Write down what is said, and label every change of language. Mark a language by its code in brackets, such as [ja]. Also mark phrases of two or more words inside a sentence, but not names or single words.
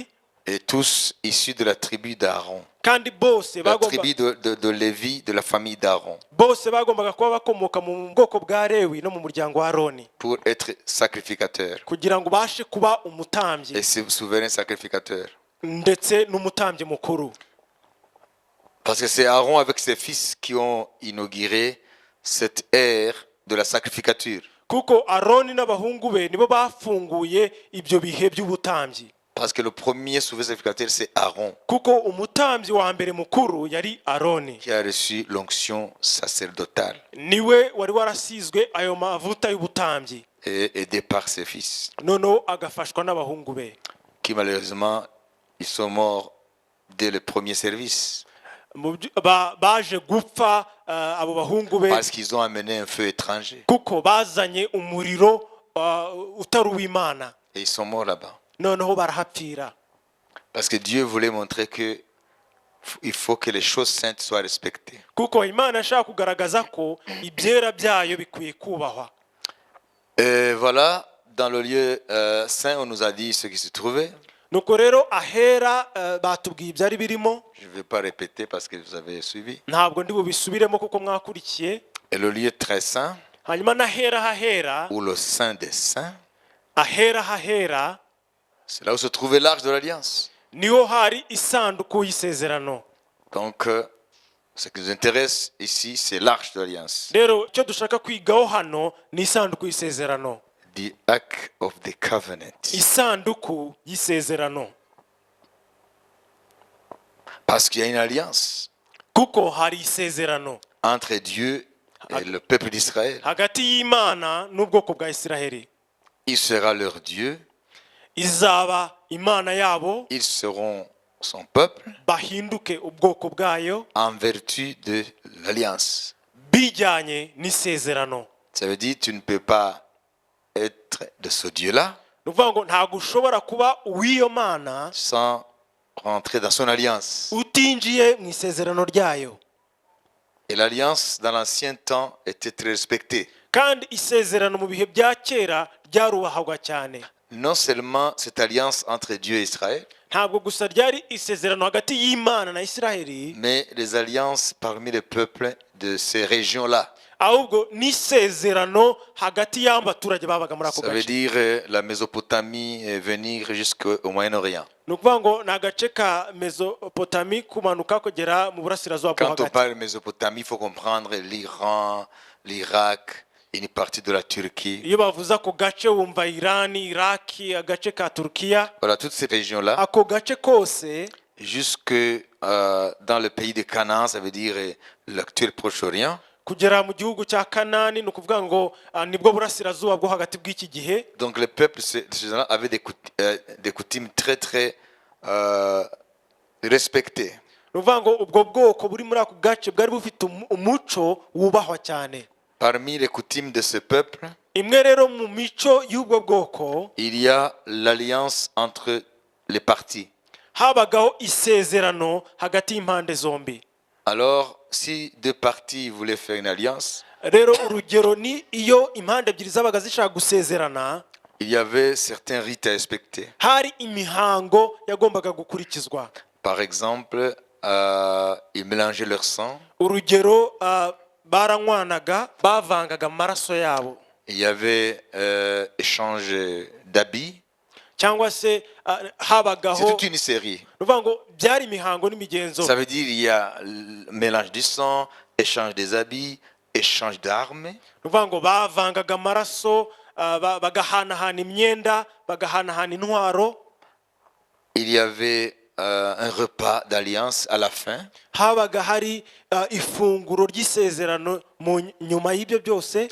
[fr] Et tous issus de la tribu d'Aaron. [rw] kandi bose [fr] La [rw] bagomba [fr] tribu de Lévi, de la famille d'Aaron. [rw] bose bagombaga kuba bakomoka mu bwoko bwa Lewi no mu muryango wa Aroni, [fr] Pour être sacrificateur. [rw] kugira ngo ubashe kuba umutambyi [fr] Et c'est souverain sacrificateur. [rw] ndetse n'umutambyi mukuru. [fr] Parce que c'est Aaron avec ses fils qui ont inauguré cette ère de la sacrificature. [rw] Kuko Aroni n'abahungu be nibo bafunguye ibyo bihe by'ubutambyi. [fr] Parce que le premier souverain sacrificateur, c'est Aaron, [rw] Kuko umutambyi wa mbere mukuru yari Aroni, [fr] qui a reçu l'onction sacerdotale [rw] niwe wari warasizwe ayo mavuta y'ubutambyi, [fr] et aidé par ses fils, [rw] noneho agafashwa n'abahungu be, [fr] qui malheureusement, ils sont morts dès le premier service. [rw] baje gupfa abo bahungu be [fr] Parce qu'ils ont amené un feu étranger. [rw] kuko bazanye umuriro utari uw'Imana [fr] Et ils sont morts là-bas. [rw] noneho barahapfira. [fr] Parce que Dieu voulait montrer que il faut que les choses saintes soient respectées. [rw] Kuko Imana ashaka kugaragaza ko ibyera byayo bikwiye kubahwa. [fr] Et voilà, dans le lieu saint, on nous a dit ce qui se trouvait. [rw] Nuko rero ahera batubwiye ibyari birimo. [fr] Je ne vais pas répéter parce que vous avez suivi. [rw] Ntabwo ndi bubisubiremo kuko mwakurikiye. [fr] Et le lieu très saint, [rw] Hanyuma n'ahera hahera, [fr] ou le saint des saints, [rw] ahera hahera [fr] c'est là où se trouvait l'arche de l'alliance. [rw] niho hari isanduku y'isezerano. [fr] Donc, ce qui nous intéresse ici, c'est l'arche de l'alliance. [rw] Rero icyo dushaka kwigaho hano ni isanduku y'isezerano. [en] The Ark of the Covenant. [rw] Isanduku y'isezerano. [fr] Parce qu'il y a une alliance [rw] Kuko hari isezerano [fr] entre Dieu et le peuple d'Israël. [rw] hagati y'Imana n'ubwoko bwa Isiraheli. [fr] Il sera leur Dieu, [rw] Izaba Imana yabo, [fr] ils seront son peuple [rw] bahinduke ubwoko bwayo [fr] en vertu de l'alliance. [rw] bijyanye n'isezerano. [fr] Ça veut dire que tu ne peux pas être de ce Dieu-là [rw] Ni ukuvuga ngo ntabwo ushobora kuba uw'iyo Mana [fr] sans rentrer dans son alliance. [rw] utinjiye mu isezerano ryayo. [fr] Et l'alliance dans l'ancien temps était très respectée. [rw] Kandi isezerano mu bihe bya kera ryarubahagwa cyane. [fr] Non seulement cette alliance entre Dieu et Israël, [rw] Ntabwo gusa ryari isezerano hagati y'Imana na Isiraheli, [fr] mais les alliances parmi les peuples de ces régions-là. [rw] ahubwo n'isezerano hagati y'abaturage babaga muri ako [fr] Ça veut [rw] gace. [fr] dire la Mésopotamie et venir jusqu'au Moyen-Orient. [rw] Ni ukuvuga ngo ni agace ka Mesopotami kumanuka kugera mu burasirazuba bwo [fr] Quand on [rw] hagati. [fr] parle de Mésopotamie, il faut comprendre l'Iran, l'Irak, une partie de la Turquie. [rw] Iyo bavuze ako gace wumva Irani, Iraki, agace ka Turukiya. [fr] Voilà, toutes ces régions-là, [rw] Ako gace kose [fr] jusque dans le pays de Canaan, ça veut dire l'actuel Proche-Orient. [rw] kugera mu gihugu cya Kanani, ni ukuvuga ngo nibwo burasirazuba bwo hagati bw'iki gihe. [fr] Donc le peuple avait des coutumes très très respectées. [rw] Ni ukuvuga ngo ubwo bwoko buri muri ako gace bwari bufite umuco wubahwa cyane. [fr] Parmi les coutumes de ce peuple, [rw] Imwe rero mu mico y'ubwo bwoko [fr] il y a l'alliance entre les parties. [rw] habagaho isezerano hagati y'impande zombi. [fr] Alors, si deux parties voulaient faire une alliance, [rw] Rero urugero ni iyo impande ebyiri zabaga zishaka gusezerana, [fr] il y avait certains rites à respecter. [rw] hari imihango yagombaga gukurikizwa. [fr] Par exemple, ils mélangeaient leur sang. [rw] Urugero baranywanaga, bavangaga amaraso yabo. [fr] Il y avait échange d'habits. [rw] Cyangwa se [fr] C'est [rw] habagaho, [fr] toute une série. [rw] ni ukuvuga ngo byari imihango n'imigenzo. [fr] Ça veut dire il y a le mélange du sang, échange des habits, échange d'armes. [rw] Ni ukuvuga ngo bavangaga amaraso, bagahanahana imyenda, bagahanahana intwaro. [fr] Il y avait un repas d'alliance à la fin. [rw] Habaga hari ifunguro ry'isezerano nyuma y'ibyo byose.